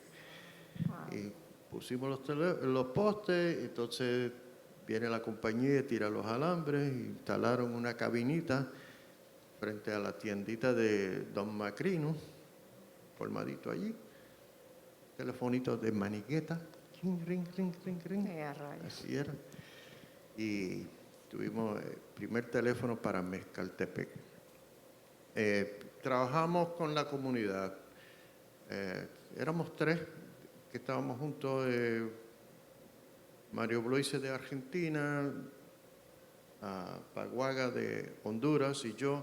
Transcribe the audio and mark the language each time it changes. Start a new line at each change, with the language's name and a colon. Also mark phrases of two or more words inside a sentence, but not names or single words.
Spanish: Y pusimos los postes, entonces viene la compañía, tira los alambres, instalaron una cabinita frente a la tiendita de Don Macrino, colmadito allí, telefonito de maniqueta, ring, ring, ring, ring, ring. Así era. Y tuvimos el primer teléfono para Mezcaltepec. Trabajamos con la comunidad. Éramos 3 que estábamos juntos. Mario Bloise de Argentina, Paguaga de Honduras y yo.